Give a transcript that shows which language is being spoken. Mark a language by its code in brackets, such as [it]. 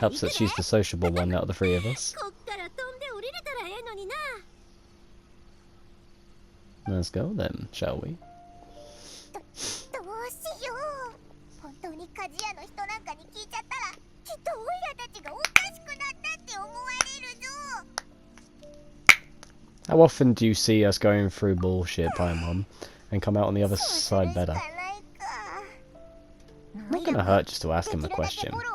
[en] Helps that she's the sociable one out of the three of us. [ja] こっから飛んで降りれたらええのにな。 [en] Let's go then, shall we? [ja] どうしよう。本当に鍛冶屋の人なんかに聞いちゃったら、きっとオイラたちがおかしくなったって思われるぞ。 [en] How often do you see us going through bullshit, Paimon, and come out on the other side better? I'm not gonna hurt just to ask him a question.